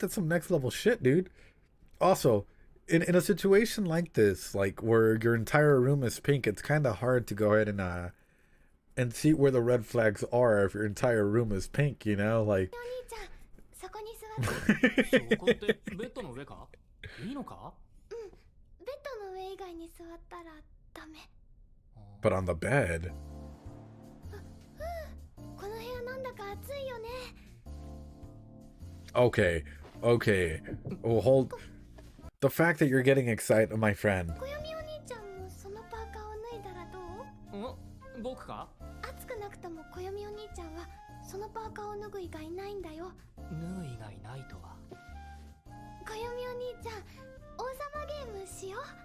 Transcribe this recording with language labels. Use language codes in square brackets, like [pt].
[en] That's some next level shit, dude. Also, in a situation like this, like where your entire room is pink, it's kind of hard to go ahead and see where the red flags are if your entire room is pink, like. [ja] お兄ちゃん、そこに座って。そこってベッドの上か？いいのか？ベッドの上以外に座ったらダメ。 [en] But on the bed. [ja] この部屋なんだか暑いよね。 [en] Okay. Oh, hold. The fact that you're getting excited, my friend. [ja] 小読みお兄ちゃんもそのパーカーを脱いだらどう？僕か？暑くなくとも小読みお兄ちゃんはそのパーカーを脱ぐ以外ないんだよ。脱ぐ以外ないとは。小読みお兄ちゃん、王様ゲームしよう。